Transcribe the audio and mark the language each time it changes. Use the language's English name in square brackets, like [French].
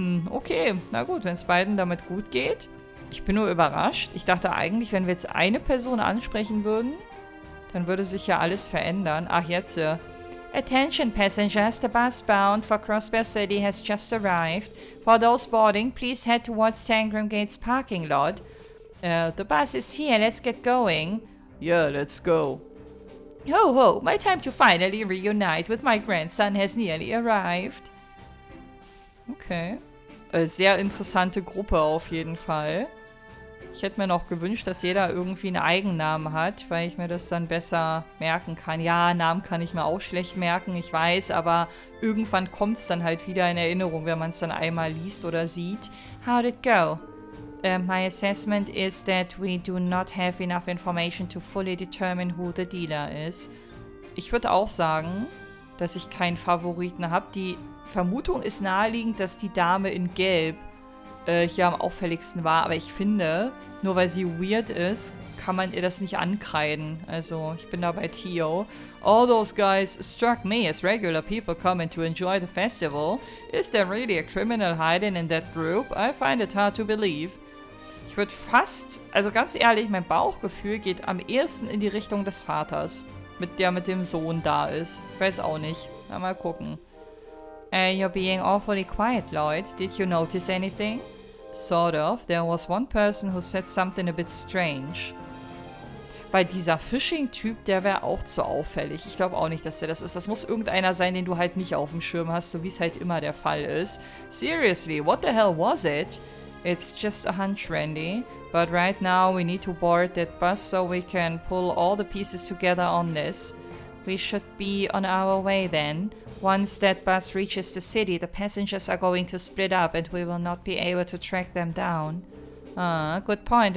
[German] Okay, na gut, wenn es beiden damit gut geht. Ich bin nur überrascht. Ich dachte eigentlich, wenn wir jetzt eine Person ansprechen würden, dann würde sich ja alles verändern. Ach, jetzt. [English] Attention passengers, the bus bound for Crossbear City has just arrived. For those boarding, please head towards Tangram Gate's parking lot. The bus is here, let's get going. Yeah, let's go. Ho ho, my time to finally reunite with my grandson has nearly arrived. Okay. [German] Sehr interessante Gruppe auf jeden Fall. Ich hätte mir noch gewünscht, dass jeder irgendwie einen Eigennamen hat, weil ich mir das dann besser merken kann. Ja, Namen kann ich mir auch schlecht merken, ich weiß, aber irgendwann kommt es dann halt wieder in Erinnerung, wenn man es dann einmal liest oder sieht. [English] How'd it go? My assessment is that we do not have enough information to fully determine who the dealer is. [German] Ich würde auch sagen, dass ich keinen Favoriten habe. Die Vermutung ist naheliegend, dass die Dame in Gelb hier am auffälligsten war. Aber ich finde, nur weil sie weird ist, kann man ihr das nicht ankreiden. Also, ich bin da bei Tio. [English] All those guys struck me as regular people coming to enjoy the festival. Is there really a criminal hiding in that group? I find it hard to believe. [German] Ich würde fast, also ganz ehrlich, mein Bauchgefühl geht am ehesten in die Richtung des Vaters, der mit dem Sohn da ist. Ich weiß auch nicht. Mal gucken. [English] You're being awfully quiet, Lloyd. Did you notice anything? Sort of. There was one person who said something a bit strange. [German] Bei dieser Phishing-Typ, der wäre auch zu auffällig. Ich glaube auch nicht, dass der das ist. Das muss irgendeiner sein, den du halt nicht auf dem Schirm hast, so wie es halt immer der Fall ist. [English] Seriously, what the hell was it? It's just a hunch, Randy. But right now we need to board that bus so we can pull all the pieces together on this. We should be on our way then. Once that bus reaches the city, the passengers are going to split up and we will not be able to track them down. Good point.